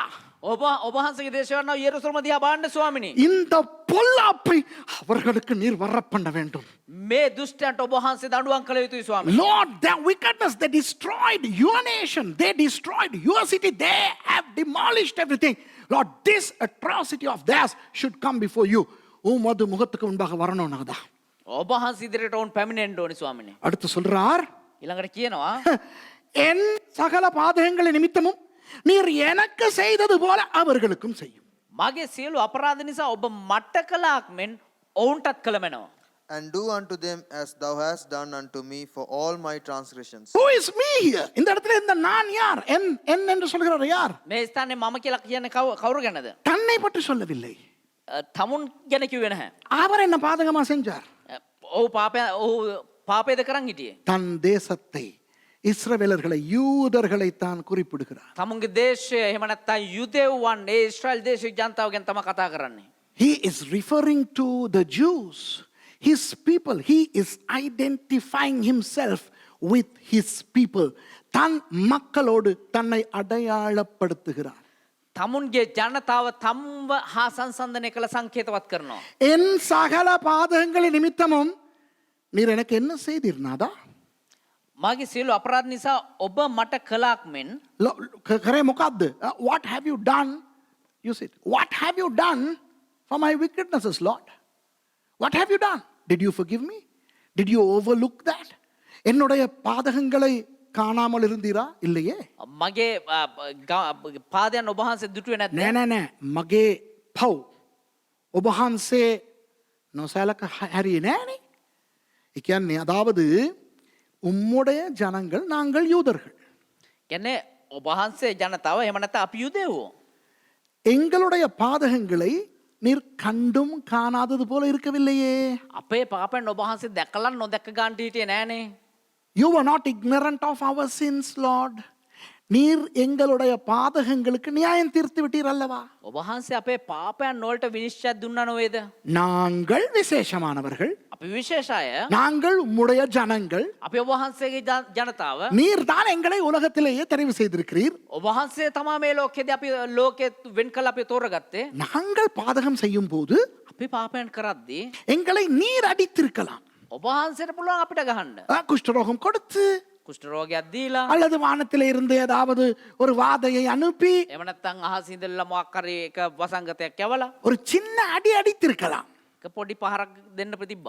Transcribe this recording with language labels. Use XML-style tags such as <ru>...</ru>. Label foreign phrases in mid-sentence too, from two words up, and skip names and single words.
<si>ඔබ වහන්සේගේ දේශය වන යෙරුසලම දිහා බලන්න ස්වාමීනි.</si> <ta>இந்த பொல்லாப்பை அவர்களுக்கு நீர் வர பண்ண வேண்டும்.</ta> <si>මේ දුෂ්ටයන්ට ඔබ වහන්සේ දඬුවම් කළ යුතුයි ස්වාමීනි.</si> <en>Lord, their wickedness, they destroyed your nation, they destroyed your city, they have demolished everything. Lord, this atrocity of theirs should come before you.</en> <ta>உமது முகத்துக்கு முன்பாக வரணும் நாதா.</ta> <si>ඔබ වහන්සේ ඉදිරියට ඔවුන් පැමිණෙන්න ඕනි ස්වාමීනි.</si> <ta>அடுத்து சொல்றார்,</ta> <si>ඊළඟට කියනවා</si> <ta>என் சகல பாதகங்கள் நிமித்தமும் நீர் எனக்கு செய்தது போல அவர்களுக்கும் செய்யும்.</ta> <si>මගේ සියලු අපරාධ නිසා ඔබ මට කළාක් මෙන් ඔවුන්ටත් කළමෙනවා.</si> <en>And do unto them as thou hast done unto me for all my transgressions. Who is me here?</en> <ta>இந்த இடத்துல இந்த நான் யார்? என் என்று சொல்கிறார் யார்?</ta> <si>මේ ස්ථානයේ මම කියලා කියන්නේ කවුරු ගැනද?</si> <ta>தன்னை பற்றி சொல்லவில்லை.</ta> <si>තමුන් ගැන කිව්වේ නැහැ.</si> <ta>அவர் என்ன பாதகமா செஞ்சார்?</ta> <si>ඔහු පාපයද කරන් හිටියේ.</si> <ta>தன் தேசத்தை, இஸ்ரவேலர்களை, யூதர்களை தான் குறிப்பிடுகிறார்.</ta> <si>තමුන්ගේ දේශය එහෙම නැත්නම් යුදෙව්වන් ඒ ඊශ්‍රායල් දේශයේ ජනතාව ගැන තමයි කතා කරන්නේ.</si> <en>He is referring to the Jews, his people. He is identifying himself with his people.</en> <ta>தன் மக்களோடு தன்னை அடையாளப்படுத்துகிறார்.</ta> <si>තමුන්ගේ ජනතාව තම්ව හා සංසන්දනය කළ සංකේතවත් කරනවා.</si> <ta>என் சகல பாதகங்களின் நிமித்தமும் நீர் எனக்கு என்ன செய்தீர் நாதா?</ta> <si>මගේ සියලු අපරාධ නිසා ඔබ මට කළාක් මෙන් කරේ මොකද්ද?</si> <en>What have you done? You said, what have you done for my wickednesses, Lord? What have you done? Did you forgive me? Did you overlook that?</en> <ta>என்னுடைய பாதகங்களை காணாமல் இருந்தீரா? இல்லையே.</ta> <si>මගේ පාදයන් ඔබ වහන්සේ දුටුවේ නැද්ද? නෑ මගේ පව් ඔබ වහන්සේ නොසලක හැරියේ නෑනේ. ඒ කියන්නේ</si> <ta>அதாவது உம்முடைய ஜனங்கள் நாங்கள் யூதர்கள்.</ta> <si>කියන්නේ ඔබ වහන්සේ ජනතාව එහෙම නැත්නම් අපි යුදෙව්වෝ.</si> <ta>எங்களுடைய பாதகங்களை நீர் கண்டும் காணாதது போல இருக்கவில்லையே.</ta> <si>අපේ පාපයන් ඔබ වහන්සේ දැකලා නොදැක ගන්නට හිටියේ නෑනේ.</si> <en>You were not ignorant of our sins, Lord.</en> <ta>நீர் எங்களுடைய பாதகங்களுக்கு நியாயம் தீர்த்து விட்டீர் அல்லவா?</ta> <si>ඔබ වහන්සේ අපේ පාපයන් වලට විනිශ්චය දුන්නා නේද?</si> <ta>நாங்கள் விசேஷமானவர்கள்,</ta> <si>අපි විශේෂ අය,</si> <ta>நாங்கள் உம்முடைய ஜனங்கள்.</ta> <si>අපි ඔබ වහන්සේගේ ජනතාව.</si> <ta>நீர் தான் எங்களை உலகத்திலேயே தெரிவு செய்திருக்கிறீர்.</ta> <si>ඔබ වහන්සේ තමයි මේ ලෝකෙදී අපි ලෝකෙ වෙන් කළ අපි තෝරගත්තේ.</si> <ta>நாங்கள் பாதகம் செய்யும் போது</ta> <si>අපි පාපයන් කරද්දී</si> <ta>எங்களை நீர் அடித்திருக்கலாம்.</ta> <si>ඔබ වහන්සේට පුළුවන් අපිට ගහන්න.</si> <ta>குஷ்டரோகம் கொடுத்து</ta> <si>කුෂ්ඨ රෝගයක් දීලා</si> <ta>அல்லது வானத்திலே இருந்து ஏதாவது ஒரு வாதையை அனுப்பி</ta> <si>එහෙම නැත්නම් අහසින් ඉඳලා මොකක් හරි එක වසංගතයක් යවලා</si> <ta>ஒரு சின்ன அடி அடித்திருக்கலாம்.</ta> <si>එක පොඩි පහරක් දෙන්න ප්‍රතිබ්බා.</si>